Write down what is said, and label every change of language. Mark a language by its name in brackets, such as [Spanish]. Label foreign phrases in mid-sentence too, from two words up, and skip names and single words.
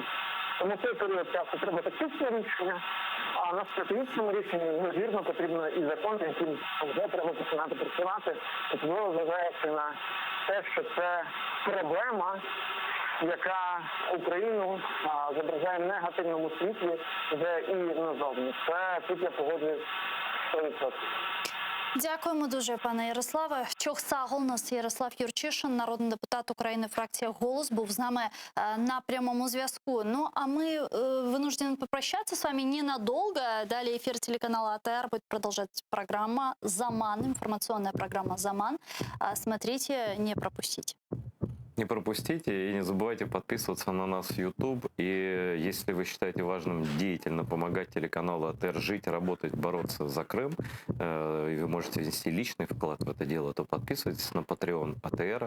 [Ukrainian] Тому цей період часу треба тактичне рішення, а на стратегічному рішенні, ймовірно, потрібно і закон, яким вже треба починати працювати, особливо зважаючи на те, що це проблема, яка Україну зображає в негативному світлі вже і назовні. Це тут я погоджуюсь 100%. Дякуємо дуже, пане Ярославе. Чохсагол, у нас Ярослав Юрчишин, народний депутат України, фракція «Голос», був з нами на прямому зв'язку. [Russian] Ну, а мы вынуждены попрощаться с вами ненадолго. Далее эфир телеканала АТР будет продолжать программа «Заман», информационная программа «Заман». Смотрите, не пропустите. не пропустите и не забывайте подписываться на нас в YouTube. И если вы считаете важным деятельно помогать телеканалу АТР жить, работать, бороться за Крым, и вы можете внести личный вклад в это дело, то подписывайтесь на Patreon АТР.